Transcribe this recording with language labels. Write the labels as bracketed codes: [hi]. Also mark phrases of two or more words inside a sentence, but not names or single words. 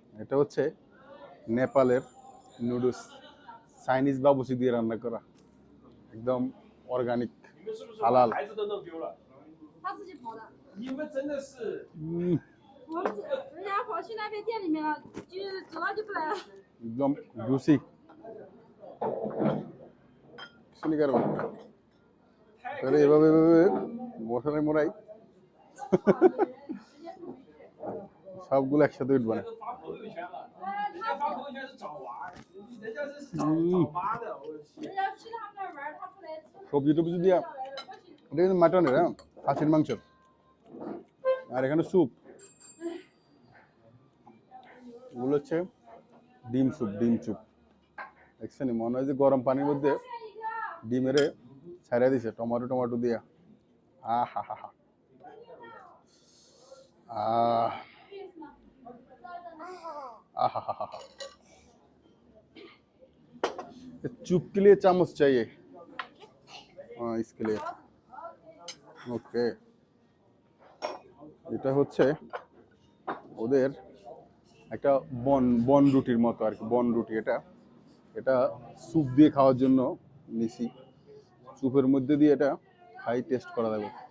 [bn] এটা হচ্ছে নেপালের নুডলস, চাইনিজ বাবুচি দিয়ে রান্না করা, একদম অর্গানিক হালাল। [zh] 孩子都弄丢了。他自己跑的。你们真的是，我们人家跑去那边店里面了，就走了就不来了。 [bn] একদম জুসি। শুনি কারো তাহলে এভাবে এভাবে মশালাই মোড়াই সবগুলো একসাথে উঠবে না। [zh] 都发朋友圈了，人家发朋友圈是找娃，人家这是找妈的，我去。人家去他们那儿玩，他不来。 [bn] সবজি টবজি দিয়া এটা কিন্তু মাটনের, হ্যাঁ খাসির মাংস। আর এখানে স্যুপ, এগুলো হচ্ছে ডিম স্যুপ। ডিম স্যুপ দেখছেন, মনে হয় যে গরম পানির মধ্যে ডিমেরে ছাড়া দিছে টমেটো টমেটো দিয়া। আহা হা হা, [hi] आहा हा हा, चुप के लिए चामच चाहिए। हाँ इसके लिए ओके। [bn] এটা হচ্ছে ওদের একটা বন রুটির মতো আর কি, বন রুটি। এটা এটা স্যুপ দিয়ে খাওয়ার জন্য নিছি, স্যুপের মধ্যে দিয়ে এটা খাই, টেস্ট করা যাবে।